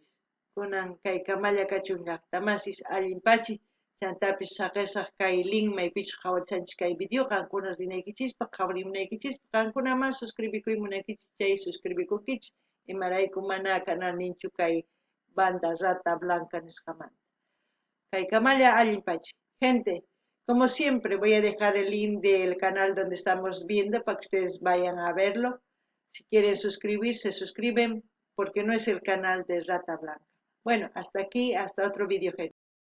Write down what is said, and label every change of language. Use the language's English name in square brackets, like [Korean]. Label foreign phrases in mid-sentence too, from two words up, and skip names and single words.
[Quechua] Kunan kay kamalla kachun llaqtamasis allinpachi chantapis saqisaq kay link maypichus qhawarisanchis kay video qankuna rinaykichispa qhawarimunaykichispa qankunaman suscribikuymunaykichis chay suscribikukichis imarayku mana kanalninchu kay banda Rata Blanca nisqamanta. Kay kamalla allinpachi. [Spanish] Gente, como siempre voy a dejar el link del canal donde estamos viendo para que ustedes vayan a verlo. Si quieren suscribirse, suscriben porque no es el canal de Rata Blanca. Bueno, hasta aquí, hasta otro vídeo, gente.